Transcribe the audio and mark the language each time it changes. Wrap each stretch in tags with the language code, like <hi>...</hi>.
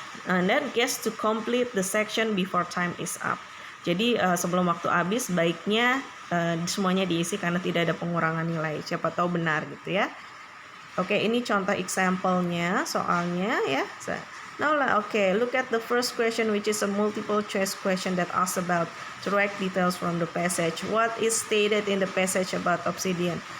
<en>And then guess to complete the section before time is up.</en> <id>Jadi sebelum waktu habis baiknya semuanya diisi karena tidak ada pengurangan nilai. Siapa tahu benar gitu ya. Oke, ini contoh example-nya soalnya ya.</id> <en>Now look at the first question which is a multiple choice question that asks about direct details from the passage. What is stated in the passage about obsidian?</en>